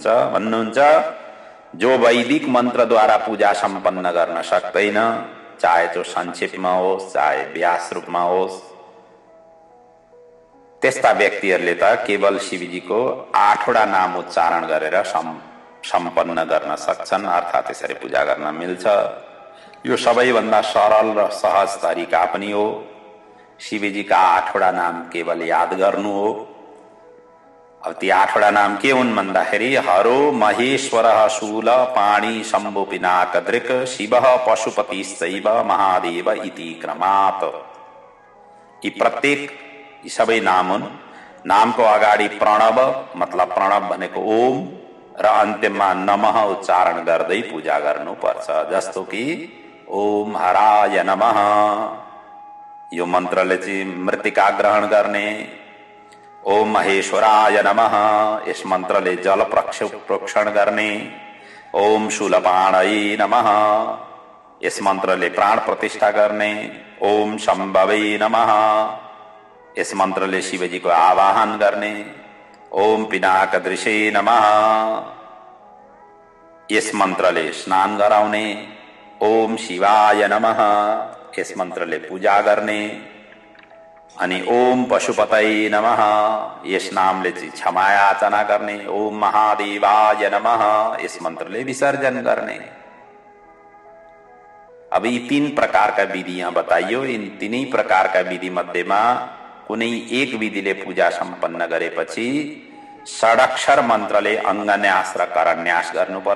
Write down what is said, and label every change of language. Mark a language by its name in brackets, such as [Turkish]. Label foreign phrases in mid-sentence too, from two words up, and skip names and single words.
[Nepali] भन्नुहुन्छ जो वैदिक मन्त्रद्वारा पूजा सम्पन्न गर्न सक्दैन, चाहे त्यो संक्षेपमा होस् चाहे व्यास रूपमा होस्, त्यस्ता व्यक्तिहरूले त केवल शिवजीको 8वटा नाम उच्चारण गरेर सम्पन्न गर्न सक्छन्, अर्थात् यसरी पूजा गर्न मिल्छ। यो सबैभन्दा सरल र सहज तरिका पनि हो। शिवजीका 8वटा नाम केवल याद गर्नु हो। अब ती 8वटा नाम के हुन् भन्दाखेरि [Sanskrit] हरो महेश्वर शूल पाणी शम्भु पिनाक दृक् शिव पशुपतिश्चैव महादेव इति क्रमात्। [Nepali] यी प्रत्येक यी सबै नाम हुन्। नामको अगाडि प्रणव मतलब प्रणव भनेको ओम र अन्त्यमा नमः उच्चारण गर्दै पूजा गर्नुपर्छ। जस्तो कि [Sanskrit] ओम हराय नमः, [Nepali] यो मन्त्रले चाहिँ मृत्तिका ग्रहण गर्ने। [Sanskrit] ओम महेश्वराय नमः, [Nepali] यस मन्त्रले जल प्रोक्षण गर्ने। [Sanskrit] ओम शूलपाणये नमः, [Nepali] यस मन्त्रले प्राण प्रतिष्ठा गर्ने। [Sanskrit] ओम शम्भवे नमः, [Nepali] यस मन्त्रले शिवजीको आवाहन गर्ने। [Sanskrit] ओम पिनाकदृशे नमः, [Nepali] यस मन्त्रले स्नान गराउने। [Sanskrit] ओम शिवाय नमः, [Nepali] यस मन्त्रले पूजा गर्ने। [Sanskrit] अनि ओम पशुपतये नमः, [Nepali] यस नामले चाहिँ क्षमा याचना गर्ने। [Sanskrit] ओम महादेवाय नमः, [Nepali] यस मन्त्रले विसर्जन गर्ने। अब यी 3 प्रकारका विधि यहाँ बताइयो। इन 3 प्रकारका विधि मध्येमा कुनै एक विधिले पूजा सम्पन्न गरेपछि षडक्षर मन्त्रले अङ्गन्यास र करन्यास गर्नुपर्छ।